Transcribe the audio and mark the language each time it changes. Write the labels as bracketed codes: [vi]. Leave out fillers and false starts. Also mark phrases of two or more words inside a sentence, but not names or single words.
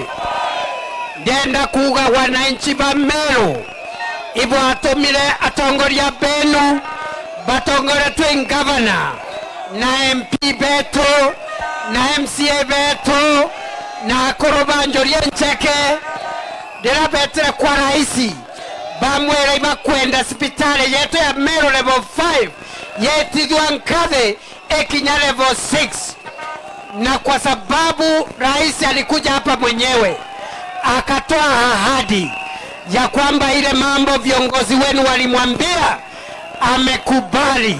[mer] Ndienda kuga wananchi ba Meru ibo atumire atongoria benu batongore twin governor na MP betu na MCA betu na korobanjoria ncheke ndira betere kwa raisi bamwera iba kwenda hospitali yetu ya Meru level 5 yetithwa Nkathe ekinya level 6, [sw] na kwa sababu rais alikuja hapa mwenyewe akatoa ahadi ya kwamba ile mambo viongozi wenu walimwambia amekubali.